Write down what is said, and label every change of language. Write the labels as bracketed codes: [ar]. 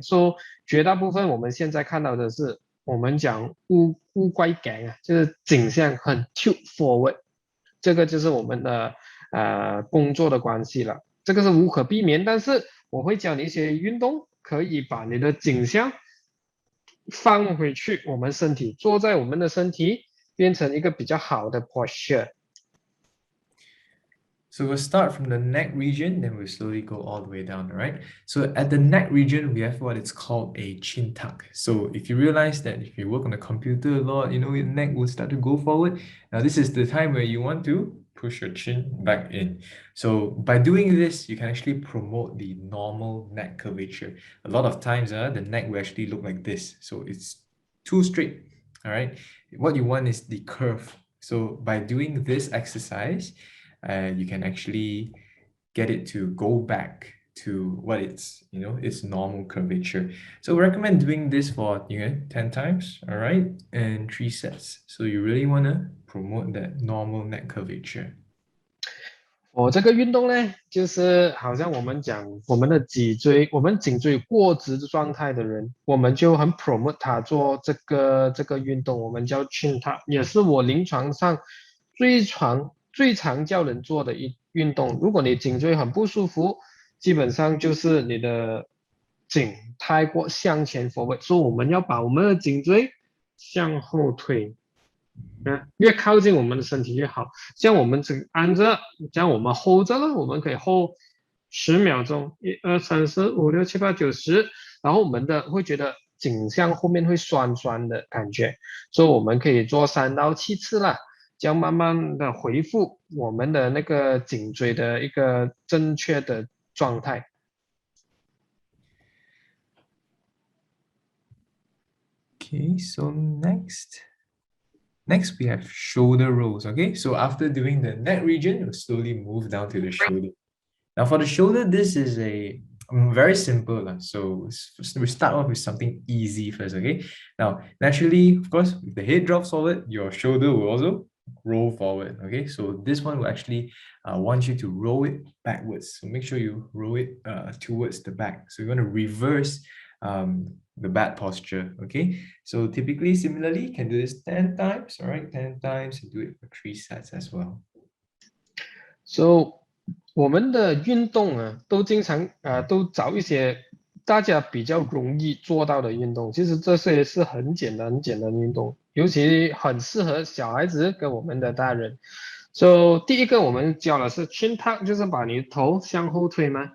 [zh] 所以绝大部分我们现在看到的是我们讲乌龟颈就是颈项很 [en] tilt forward， [zh] 这个就是我们的工作的关系了，这个是无可避免，但是我会教你一些运动，可以把你的颈项放回去，我们身体坐在我们的身体变成一个比较好的 posture。 [en] So we'll start from the neck region, then we'll slowly go all the way down, all right? So at the neck region, we have what is called a chin tuck. So if you realize that if you work on the computer a lot, you know, your neck will start to go forward. Now this is the time where you want to push your chin back in. So by doing this, you can actually promote the normal neck curvature. A lot of times, the neck will actually look like this. So it's too straight, all right? What you want is the curve. So by doing this exercise, you can actually get it to go back to what it's, you know, its normal curvature. So we recommend doing this for, 10 times, all right, and 3 sets. So you really want to promote that normal neck curvature. [zh] 这个运动呢，就是好像我们讲我们的脊椎，我们颈椎过直的状态的人，我们就很 promote 他做这个运动，我们叫 chin tuck，也是我临床上最常叫人做的运动。如果你颈椎很不舒服，基本上就是你的颈太过向前 forward，所以我们要把我们的颈椎向后推。越靠近我们的身体越好。像我们只按着，像我们 hold 着了，我们可以 hold 10秒钟，1、2、3、4、5、6、7、8、9、10，然后我们会觉得颈项后面会酸酸的感觉，所以我们可以做3到7次啦，这样慢慢的恢复我们的那个颈椎的一个正确的状态。 [en] Okay, so next we have shoulder rolls. Okay, so after doing the neck region, we'll slowly move down to the shoulder. Now for the shoulder, this is a very simple. So we start off with something easy first. Okay, now naturally, of course, if the head drops forward, your shoulder will also roll forward. Okay, so this one will actually want you to roll it backwards. So make sure you roll it towards the back. So you want to reverse the bad posture. Okay, so typically, similarly, you can do this 10 times. All right, 10 times, and do it for 3 sets as well. [zh] So 我们的运动啊，都经常都找一些大家比较容易做到的运动。其实这些是很简单的运动，尤其很适合小孩子跟我们的大人。 So 第一个我们教的是 chin tuck，就是把你头向后推嘛。